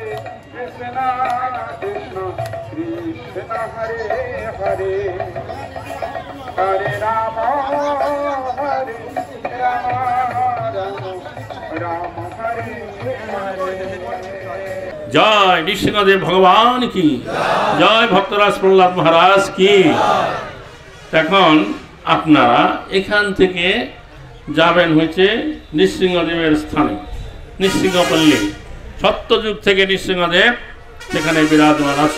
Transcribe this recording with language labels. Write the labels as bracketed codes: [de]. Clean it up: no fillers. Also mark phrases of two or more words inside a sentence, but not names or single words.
[sa] Krishna, Krishna Krishna, Hare Hare, Hare Rama, Hare Rama, Rama Hare Hare। [bn] জয় নৃসিংহদেব ভগবান কি জয়, ভক্তরাজ প্রহ্লাদ মহারাজ কি। এখন আপনারা এখান থেকে যাবেন হচ্ছে নৃসিংহদেবের স্থানে। নৃসিংহপল্লী। সত্যযুগ থেকে নৃসিংহদেব সেখানে বিরাজমান আছে।